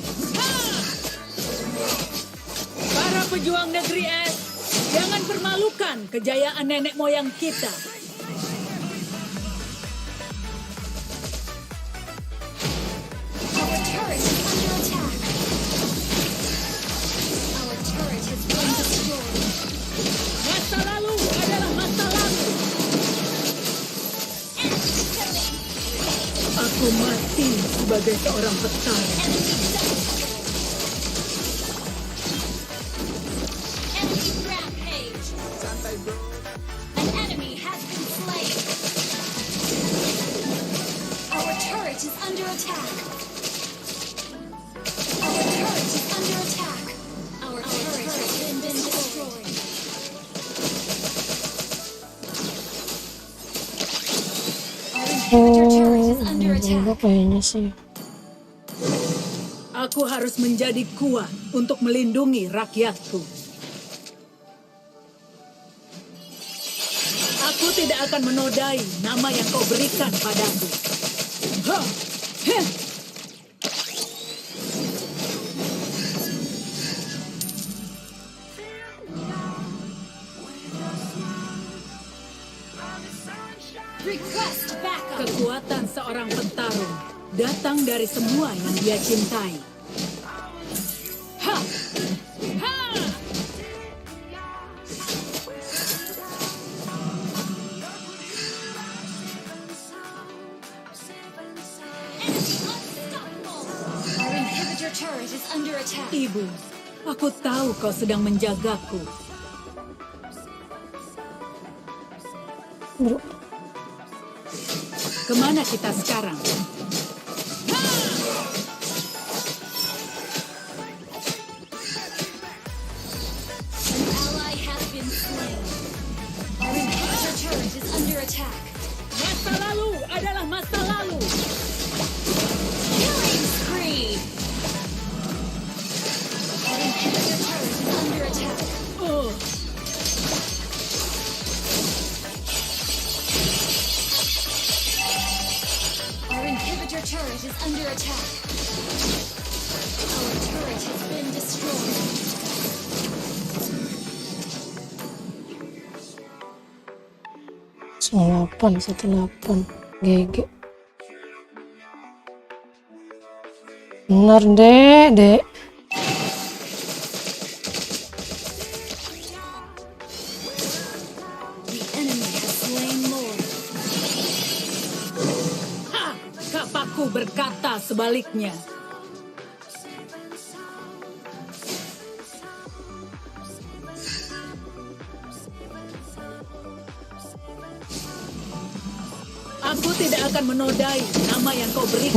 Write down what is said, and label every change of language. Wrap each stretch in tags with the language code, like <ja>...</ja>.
<id>Para pejuang negeri es, jangan permalukan kejayaan nenek moyang kita.</id> <en>Our turret is under attack. Our turret has been destroyed.</en> <id>Masa lalu adalah masa lalu. Aku mati sebagai seorang petani.</id> <en>Enemy rampage. An enemy has been slain. Our turret is under attack. Our turret is under attack. Our turret has been destroyed. Our inhibitor turret is under attack.</en> <id>Kayaknya sih. Aku harus menjadi kuat untuk melindungi rakyatku. Aku tidak akan menodai nama yang kau berikan padaku. Hah! Heh!</id> <en>Request backup.</en> <id>Kekuatan seorang petarung datang dari semua yang dia cintai. Ha! Ha!</id> <en>Our inhibitor turret is under attack.</en> <id>Ibu, aku tahu kau sedang menjagaku. Bro, Kemana kita sekarang?</id> <en>An ally has been slain. Our inhibitor turret is under attack.</en> <id>Masa lalu adalah masa lalu.</id> <en>Killing spree. Our inhibitor turret is under attack. Oh, Our inhibitor turret is under attack. Our turret has been destroyed. 18 GG.</en> <id>Bener dek.</id> <en>The enemy has slain Lord. ha!</en> <id>Kapaku berkata sebaliknya. Aku tidak akan menodai nama yang kau berikan</id>